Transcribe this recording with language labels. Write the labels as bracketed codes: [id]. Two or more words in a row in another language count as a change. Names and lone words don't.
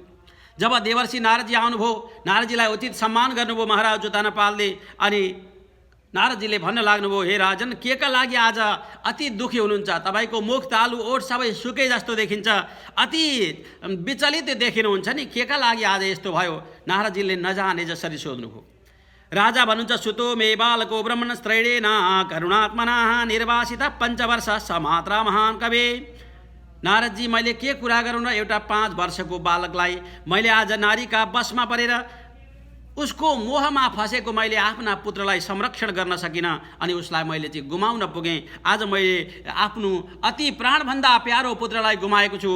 [ne] जब देवर्षि नारदजी आउनुभयो, नारदजीलाई उचित सम्मान गर्नुभयो महाराज उत्तानपादले अनि नारदजीले भन्न लाग्नुभयो, हे राजन, के का लागि आज अति दुखी हुनुहुन्छ? तपाईँको मुख तालु ओठ सबै सुकै जस्तो देखिन्छ, अति विचलित देखिनुहुन्छ नि, के का लागि आज यस्तो भयो? नारदजीले नजाने जसरी सोध्नुभयो। राजा भन्नुहुन्छ, [sa] सुतो मे बालको ब्रह्मण स्त्रैणेन करुणात्मना निर्वासित पञ्चवर्ष समात्रा महान कवि। [ne] नारदजी, मैले के कुरा गरौँ र एउटा 5 वर्षको बालकलाई मैले आज नारीका बसमा परेर उसको मोहमा फसेको मैले आफ्ना पुत्रलाई संरक्षण गर्न सकिनँ अनि उसलाई मैले चाहिँ गुमाउन पुगेँ। आज मैले आफ्नो अति प्राणभन्दा प्यारो पुत्रलाई गुमाएको छु।